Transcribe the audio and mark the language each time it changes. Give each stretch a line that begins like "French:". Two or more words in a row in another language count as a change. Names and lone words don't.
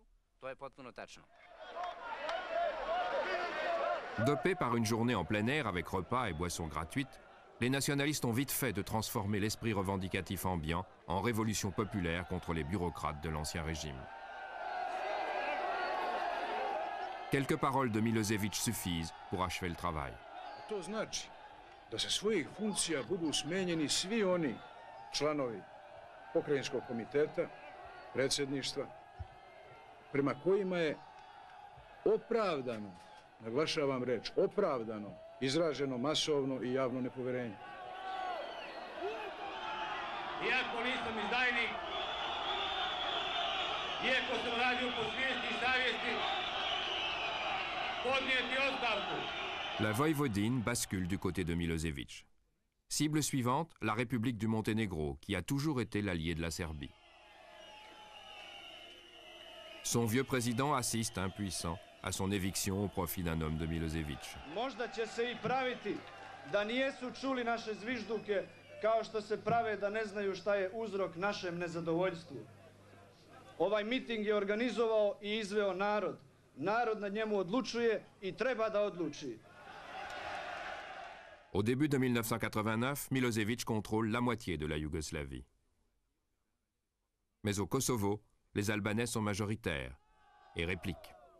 French: Dopés par une journée en plein air avec repas et boissons gratuites, les nationalistes ont vite fait de transformer l'esprit revendicatif ambiant en révolution populaire contre les bureaucrates de l'ancien régime. Quelques paroles de Milosevic suffisent pour achever le travail.
Serbian: Da sa svojih funkcija budu smenjeni svi oni članovi pokrajinskog komiteta, predsjedništva, prema kojima je opravdano, naglašavam reč, opravdano, izraženo masovno i javno nepoverenje. Iako nisam izdajnik, iako sam radio po svijesti i savjesti, podnijeti ostavku.
French: La Voïvodine bascule du côté de Milosevic. Cible suivante, la République du Monténégro, qui a toujours été l'allié de la Serbie. Son vieux président assiste, impuissant, à son éviction au profit d'un homme de Milosevic.
Serbian: Možda će se i praviti da nijesu čuli naše zvižduke kao što se prave da ne znaju šta je uzrok našem nezadovoljstvu. Ovaj miting je organizovao i izveo narod. Narod na njemu odlučuje i treba da odluči.
French: Au début de 1989, Milosevic contrôle la moitié de la Yougoslavie. Mais au Kosovo, les Albanais sont majoritaires et répliquent.